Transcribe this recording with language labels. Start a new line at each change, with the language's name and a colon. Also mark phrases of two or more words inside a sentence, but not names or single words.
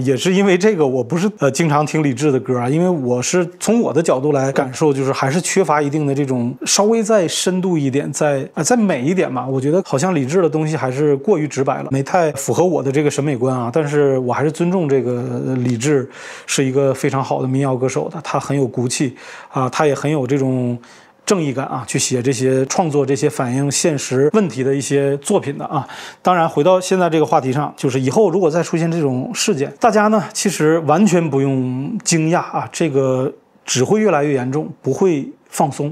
Chinese: 也是因為這個，我不是經常聽李志的歌啊，因為我是從我的角度來感受，就是還是缺乏一定的這種稍微再深度一點，再美一點嘛。我覺得好像李志的東西還是過於直白了，沒太符合我的這個審美觀啊。但是我還是尊重這個李志是一個非常好的民謠歌手的，他很有骨氣啊，他也很有這種正義感啊，去寫這些創作这些反映現實問題的一些作品的啊。當然回到現在這個話題上，就是以後如果再出現這種事件，大家呢其實完全不用驚訝啊，這個只會越來越嚴重，不會放鬆。